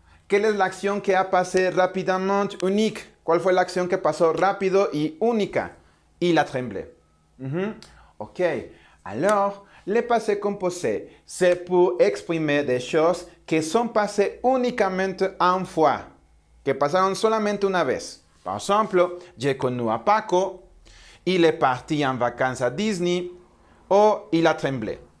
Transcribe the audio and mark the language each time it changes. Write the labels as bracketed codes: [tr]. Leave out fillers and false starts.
[fr] Quelle est l'action qui a passé rapidement unique? [es] ¿Cuál fue l'action que pasó rápido y única? [fr] Il a tremblé. Ok. Alors, le passé composé, c'est pour exprimer des choses qui sont passées uniquement une fois, [es] que pasaron solamente una vez. [fr] Par exemple, j'ai connu a Paco, il est parti en vacances à Disney, ou il a tremblé.